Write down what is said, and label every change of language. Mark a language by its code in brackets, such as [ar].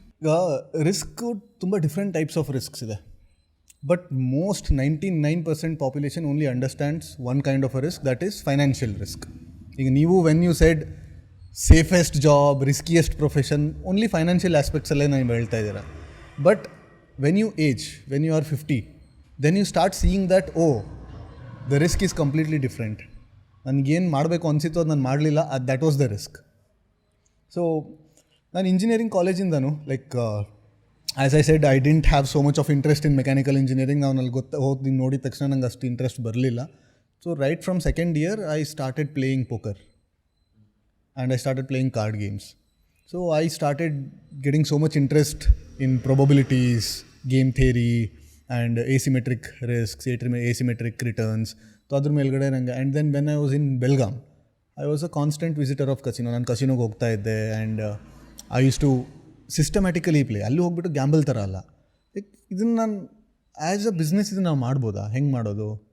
[kn] ಈಗ ರಿಸ್ಕು ತುಂಬ [en] Different types of risks ಇದೆ. But most 99% population only understands one kind of a risk, that is financial risk. [kn] ಈಗ ನೀವು [en] when you said safest job, riskiest profession, only financial ಆಸ್ಪೆಕ್ಟ್ಸಲ್ಲೇ [kn] ನೀವು ಹೇಳ್ತಾ ಇದ್ದೀರಾ. [en] But when you age, when you are 50, then you start seeing that, oh, the risk is completely different. [kn] ನನಗೇನು ಮಾಡಬೇಕು ಅನಿಸಿತ್ತು ಅದು ನಾನು ಮಾಡಲಿಲ್ಲ, [en] That was the risk. [kn] So ನಾನು engineering ಕಾಲೇಜಿಂದನು [en] Like as I said, I didn't have so much of interest in mechanical engineering. [kn] ನಾವು ಅಲ್ಲಿ ಹೋಗಿ ನೋಡಿದ ತಕ್ಷಣ ನಂಗೆ ಅಷ್ಟು ಇಂಟ್ರೆಸ್ಟ್ ಬರಲಿಲ್ಲ. [en] So right from second year I started playing poker and I started playing card games. So I started getting so much interest in probabilities, game theory and asymmetric risks, asymmetric returns. So [kn] ಅದ್ರ ಮೇಲ್ಗಡೆ ನನಗೆ, [en] And then when I was in Belgaum, I was a constant visitor of casino. [kn] ನಾನು ಕಸಿನೋಗೆ ಹೋಗ್ತಾ ಇದ್ದೆ, [en] And I use to systematically play. [kn] ಅಲ್ಲಿ ಹೋಗ್ಬಿಟ್ಟು gamble ಥರ ಅಲ್ಲ, ಲೈಕ್ ಇದನ್ನು ನಾನು ಆ್ಯಸ್ ಅ ಬಿಸ್ನೆಸ್ ಇದನ್ನು ನಾವು ಮಾಡ್ಬೋದಾ, ಹೆಂಗೆ ಮಾಡೋದು?